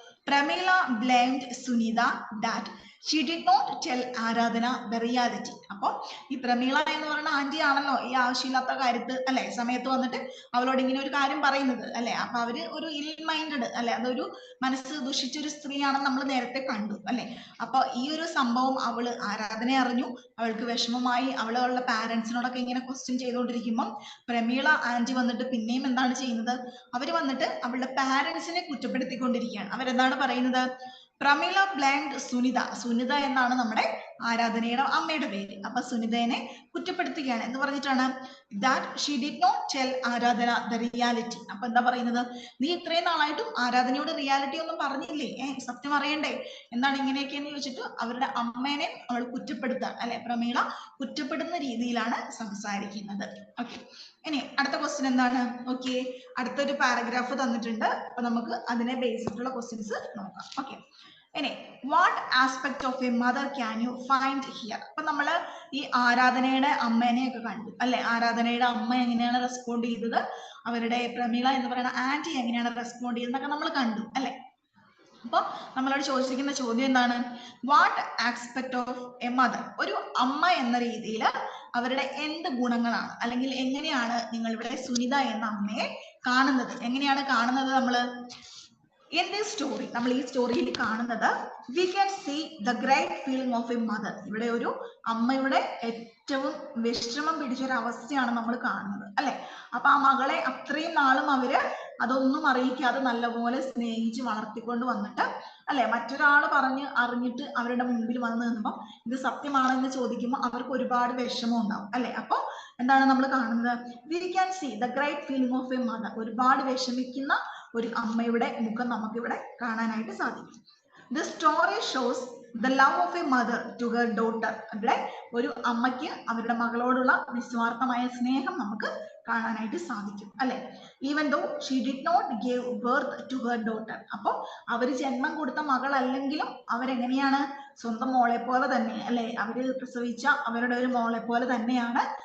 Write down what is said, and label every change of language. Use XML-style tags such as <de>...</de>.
<en>Pramila blamed Sunitha that she did not tell Aradhana the reality.</en> <ml>അപ്പൊ ഈ പ്രമീള എന്ന് പറയുന്ന ആന്റി ആണല്ലോ ഈ ആവശ്യമില്ലാത്ത കാര്യത്ത് അല്ലെ സമയത്ത് വന്നിട്ട് അവളോട് ഇങ്ങനെ ഒരു കാര്യം പറയുന്നത് അല്ലെ. അപ്പൊ അവര് ഒരു ഇൽ മൈൻഡഡ് അല്ലെ, അതൊരു മനസ്സ് ദുഷിച്ചൊരു സ്ത്രീയാണെന്ന് നമ്മൾ നേരത്തെ കണ്ടു അല്ലെ. അപ്പൊ ഈ ഒരു സംഭവം അവള് ആരാധന അറിഞ്ഞു, അവൾക്ക് വിഷമമായി, അവളുടെ പാരന്റ്സിനോടൊക്കെ ഇങ്ങനെ ക്വസ്റ്റ്യൻ ചെയ്തുകൊണ്ടിരിക്കുമ്പോൾ പ്രമീള ആന്റി വന്നിട്ട് പിന്നെയും എന്താണ് ചെയ്യുന്നത്? അവര് വന്നിട്ട് അവളുടെ പാരന്റ്സിനെ കുറ്റപ്പെടുത്തിക്കൊണ്ടിരിക്കുകയാണ്. അവരെന്താണ് പറയുന്നത്? പ്രമീള blamed സുനിത എന്നാണ് നമ്മുടെ ആരാധനയുടെ അമ്മയുടെ പേര്. അപ്പൊ സുനിതയെ കുറ്റപ്പെടുത്തുകയാണ്. എന്ന് പറഞ്ഞിട്ടാണ്?</ml> <en>that she did not tell Aradhana the reality.</en> <ml>അപ്പൊ എന്താ പറയുന്നത്? നീ ഇത്രയും നാളായിട്ടും ആരാധനയോട് റിയാലിറ്റി ഒന്നും പറഞ്ഞില്ലേ, സത്യം അറിയണ്ടേ, എന്താണ് ഇങ്ങനെയൊക്കെ എന്ന് ചോദിച്ചിട്ട് അവരുടെ അമ്മേനെ അവൾ കുറ്റപ്പെടുത്താൻ അല്ലെ, പ്രമീള കുറ്റപ്പെടുന്ന രീതിയിലാണ് സംസാരിക്കുന്നത്. ഓക്കെ, ഇനി അടുത്ത ക്വസ്റ്റ്യൻ എന്താണ്? ഓക്കെ, അടുത്തൊരു പാരഗ്രാഫ് തന്നിട്ടുണ്ട്. അപ്പൊ നമുക്ക് അതിനെ ബേസ് ചെയ്തിട്ടുള്ള ക്വസ്റ്റ്യൻസ് നോക്കാം. ഓക്കെ, ഇനി</ml> <en>What aspect of a mother can you find here?</en> <ml>അപ്പൊ നമ്മള് ഈ ആരാധനയുടെ അമ്മേനെയൊക്കെ കണ്ടു അല്ലെ. ആരാധനയുടെ അമ്മ എങ്ങനെയാണ് റെസ്പോണ്ട് ചെയ്തത്, അവരുടെ പ്രമീള എന്ന് പറയുന്ന ആന്റി എങ്ങനെയാണ് റെസ്പോണ്ട് ചെയ്തതെന്നൊക്കെ നമ്മൾ കണ്ടു അല്ലെ. അപ്പൊ നമ്മളോട് ചോദിച്ചിരിക്കുന്ന ചോദ്യം എന്താണ്?</ml> <en>what aspect of a mother,</en> <ml>ഒരു അമ്മ എന്ന രീതിയിൽ അവരുടെ എന്ത് ഗുണങ്ങളാണ്, അല്ലെങ്കിൽ എങ്ങനെയാണ് നിങ്ങൾ ഇവിടെ സുനിത എന്ന അമ്മയെ കാണുന്നത്? എങ്ങനെയാണ് കാണുന്നത് നമ്മള്?</ml> <en>In this story,</en> <ml>നമ്മൾ ഈ സ്റ്റോറിയിൽ കാണുന്നത്</ml> <en>we can see the great feeling of a mother.</en> <ml>ഇവിടെ ഒരു അമ്മയുടെ ഏറ്റവും വിഷമം പിടിച്ച ഒരു അവസ്ഥയാണ് നമ്മൾ കാണുന്നത് അല്ലെ. അപ്പൊ ആ മകളെ അത്രയും നാളും അവര് അതൊന്നും അറിയിക്കാതെ നല്ലപോലെ സ്നേഹിച്ച് വളർത്തിക്കൊണ്ട് വന്നിട്ട് അല്ലെ മറ്റൊരാൾ പറഞ്ഞ് അറിഞ്ഞിട്ട് അവരുടെ മുമ്പിൽ വന്ന് നിന്നുമ്പോൾ ഇത് സത്യമാണെന്ന് ചോദിക്കുമ്പോൾ അവർക്ക് ഒരുപാട് വിഷമം ഉണ്ടാവും അല്ലെ. അപ്പൊ എന്താണ് നമ്മൾ കാണുന്നത്?</ml> <en>We can see the great feeling of a mother.</en> <ml>ഒരുപാട് വിഷമിക്കുന്ന ഒരു അമ്മയുടെ മുഖം നമുക്ക് ഇവിടെ കാണാനായിട്ട് സാധിക്കും.</ml> <en>The story shows the love of a mother to her daughter.</en> <ml>അവിടെ ഒരു അമ്മയ്ക്ക് അവരുടെ മകളോടുള്ള നിസ്വാർത്ഥമായ സ്നേഹം നമുക്ക് കാണാനായിട്ട് സാധിക്കും അല്ലെ.</ml> <en>Even though she did not give birth to her daughter.</en> <ml>അപ്പോൾ അവർ ജന്മം കൊടുത്ത മകളല്ലെങ്കിലും അവരെങ്ങനെയാണ്? സ്വന്തം മോളെ പോലെ തന്നെ അല്ലെ, അവര് പ്രസവിച്ച അവരുടെ ഒരു മോളെ പോലെ തന്നെയാണ്.</ml>